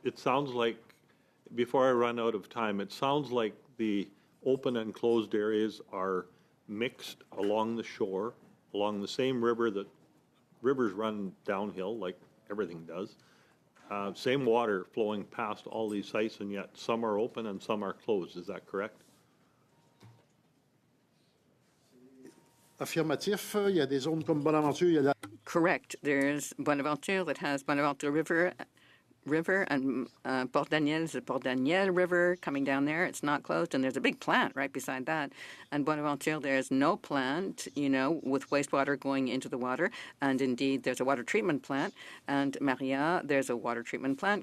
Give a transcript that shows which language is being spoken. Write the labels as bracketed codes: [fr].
[en] It sounds like, before I run out of time, it sounds like the open and closed areas are mixed along the shore, along the same river that rivers run downhill, like everything does. Same water flowing past all these sites, and yet some are open and some are closed. Is that correct? [fr] Affirmatif, il y a des zones comme Bonaventure, il y a la... [en] Correct. There's Bonaventure that has Bonaventure River, and Port Daniel is the Port Daniel River coming down there. It's not closed, and there's a big plant right beside that. And Bonaventure, there's no plant, with wastewater going into the water. And indeed, there's a water treatment plant. And Maria, there's a water treatment plant.